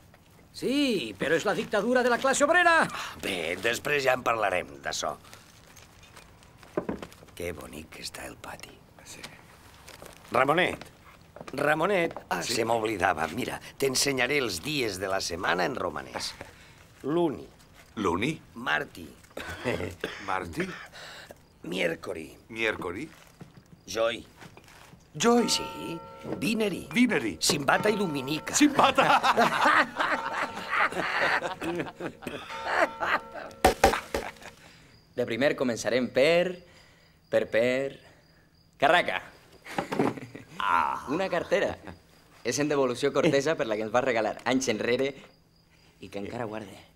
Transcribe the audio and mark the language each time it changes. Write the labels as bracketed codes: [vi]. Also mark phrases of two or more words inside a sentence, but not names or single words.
[ca] Sí, però és la dictadura de la classe obrera. Bé, després ja en parlarem, d'això. Que bonic que està el pati. Ramonet, se m'oblidava. Mira, t'ensenyaré els dies de la setmana en romanès. [ro] Luni. Luni? Marti. Marti? Miércoli. Miércoli? Joi. Joi? Sí. Vineri. Vineri? Simbata i Dominica. Simbata! [ca] De primer començarem per... Carraca. Una cartera. És en devolució cortesa per la que ens va regalar anys enrere i que encara guarde.